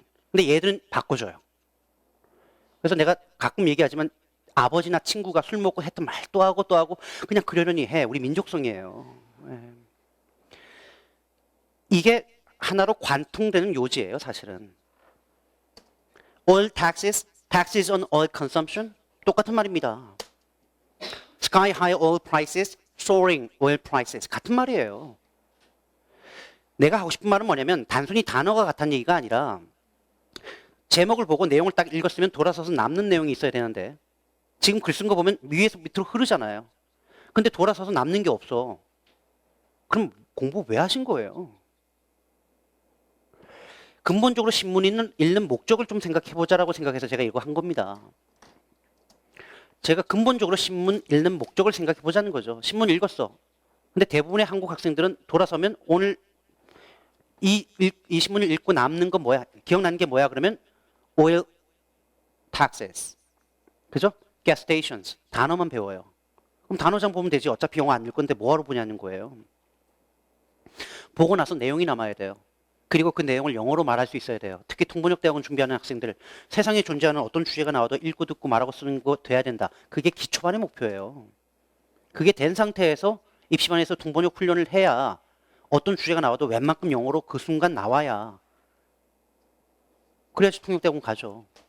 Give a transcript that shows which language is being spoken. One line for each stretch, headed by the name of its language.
Korean: 근데 얘들은 바꿔줘요. 그래서 내가 가끔 얘기하지만 아버지나 친구가 술 먹고 했던 말 또 하고 그냥 그러려니 해. 우리 민족성이에요. 이게 하나로 관통되는 요지예요, 사실은.
English: Oil taxes, taxes on oil consumption.
Korean: 똑같은 말입니다.
English: Sky high oil prices, soaring oil prices.
Korean: 같은 말이에요. 내가 하고 싶은 말은 뭐냐면 단순히 단어가 같다는 얘기가 아니라 제목을 보고 내용을 딱 읽었으면 돌아서서 남는 내용이 있어야 되는데 지금 글 쓴 거 보면 위에서 밑으로 흐르잖아요. 근데 돌아서서 남는 게 없어. 그럼 공부 왜 하신 거예요? 근본적으로 신문 읽는 목적을 좀 생각해보자라고 생각해서 제가 이거 한 겁니다. 제가 근본적으로 신문 읽는 목적을 생각해보자는 거죠. 신문 읽었어. 근데 대부분의 한국 학생들은 돌아서면 오늘 이 신문을 읽고 남는 건 뭐야? 기억나는 게 뭐야? 그러면
English: oil taxes.
Korean: 그죠? gas stations. 단어만 배워요. 그럼 단어장 보면 되지. 어차피 영어 안 읽을 건데 뭐하러 보냐는 거예요. 보고 나서 내용이 남아야 돼요. 그리고 그 내용을 영어로 말할 수 있어야 돼요. 특히 통번역 대학원 준비하는 학생들. 세상에 존재하는 어떤 주제가 나와도 읽고 듣고 말하고 쓰는 거 돼야 된다. 그게 기초반의 목표예요. 그게 된 상태에서 입시반에서 통번역 훈련을 해야 어떤 주제가 나와도 웬만큼 영어로 그 순간 나와야 그래야지 통역대학원 가죠.